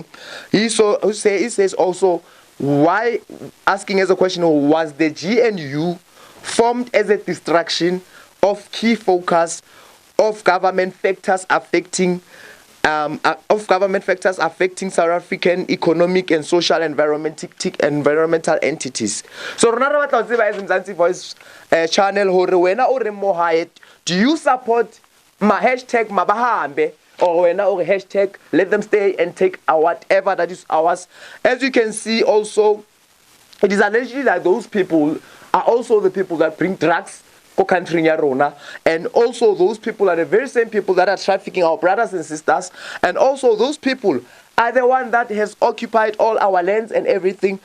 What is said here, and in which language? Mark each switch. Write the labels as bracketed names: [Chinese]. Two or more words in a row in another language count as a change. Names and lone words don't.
[English] He says also, why, asking as a question, was the GNU formed as a distraction of key focus of government factors affecting South African economic and social environmental entities? [Southern Sotho] So Ronaldo K.Mzansi Voice channel hore wena o re mo hae, [English] do you support ma hashtag mabahambe, or wena or hashtag let them stay and take whatever that is ours? As you can see also, it is alleged that those people are also the people that bring drugs for country Rona, and also those people are the very same people that are trafficking our brothers and sisters, and also those people are the one that has occupied all our lands and everything.